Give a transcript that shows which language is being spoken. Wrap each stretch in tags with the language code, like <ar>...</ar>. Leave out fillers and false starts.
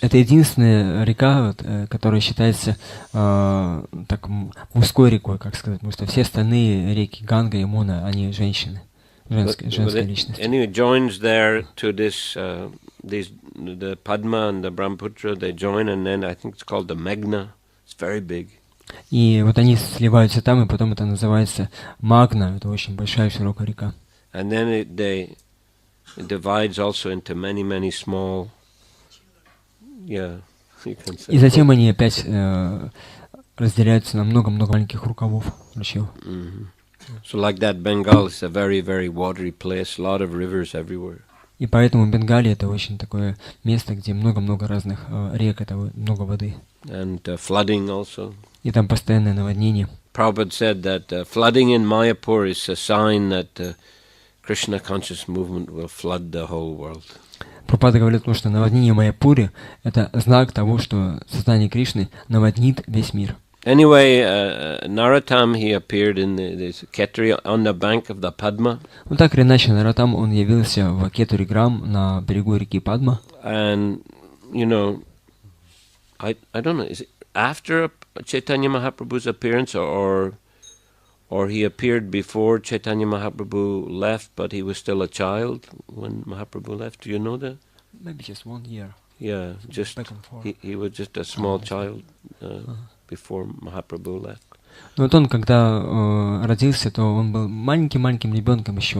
<ru>Это единственная река, которая считается так мужской рекой, как сказать, потому что все остальные реки Ганга, Ямуна, они женщины, женская личность.</ru> <en>Anyway, joins there to this, the Padma and the Brahmaputra, they join, and then I think it's called the Meghna. It's very big.</en> <ru>И вот они сливаются там, и потом это называется Магна, это очень большая широкая река.</ru> <en>And then it divides also into many small, you can say.</en> <ru>И затем они опять разделяются на много-много маленьких рукавов, ручьев.</ru> <en>So like that, Bengal is a very watery place, a lot of rivers everywhere.</en> <ru>И поэтому Бенгалия это очень такое место, где много-много разных рек, это много воды.</ru> <en>And flooding also.</en> <ru>И там постоянное наводнение.</ru> <en>Prabhupada said that flooding in Mayapur is a sign that Krishna conscious movement will flood the whole world.</en> <ru>Прабхупада говорит, что наводнение в Майяпуре — это знак того, что сознание Кришны наводнит весь мир.</ru> <en>Anyway, Narottam, he appeared in this Ketri on the bank of the Padma.</en> <ru>Ну так или иначе, Наротам, он явился в Кетуриграм на берегу реки Падма.</ru> <en>And, you know, I don't know, is it after Chaitanya Mahaprabhu's appearance or he appeared before Chaitanya Mahaprabhu left, but he was still a child when Mahaprabhu left? Do you know that? Maybe just 1 year. Yeah, just Back and forth. he was just a small child before Mahaprabhu left.</en> <ru>Но вот он, когда родился, то он был маленьким ребенком еще.</ru>